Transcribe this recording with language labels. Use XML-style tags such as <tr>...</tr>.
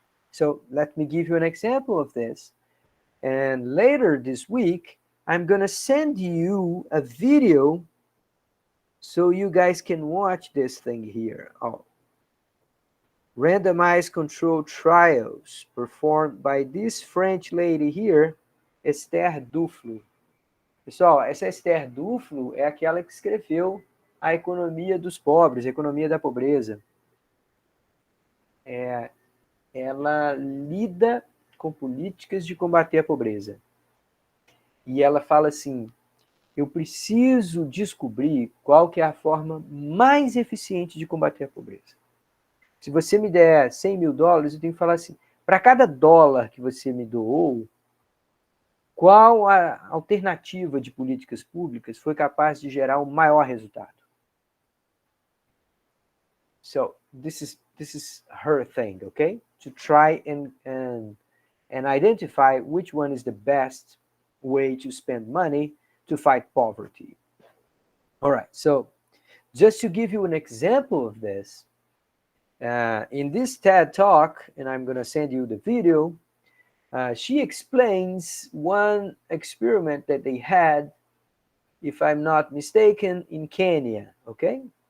<en>So let me give you an example of this. And later this week, I'm going to send you a video so you guys can watch this thing here. Oh. Randomized controlled trials performed by this French lady here, Esther Duflo.</en> <pt>Pessoal, essa Esther Duflo é aquela que escreveu A Economia dos Pobres, A Economia da Pobreza. Ela lida com políticas de combater a pobreza. E ela fala assim, eu preciso descobrir qual que é a forma mais eficiente de combater a pobreza. Se você me der $100 mil, eu tenho que falar assim, para cada dólar que você me doou, qual a alternativa de políticas públicas foi capaz de gerar um maior resultado?</pt> <en>So, this is her thing, okay? To try and identify which one is the best way to spend money to fight poverty. All right, so just to give you an example of this, in this TED Talk, and I'm going to send you the video, she explains one experiment that they had, if I'm not mistaken, in Kenya, okay?</en>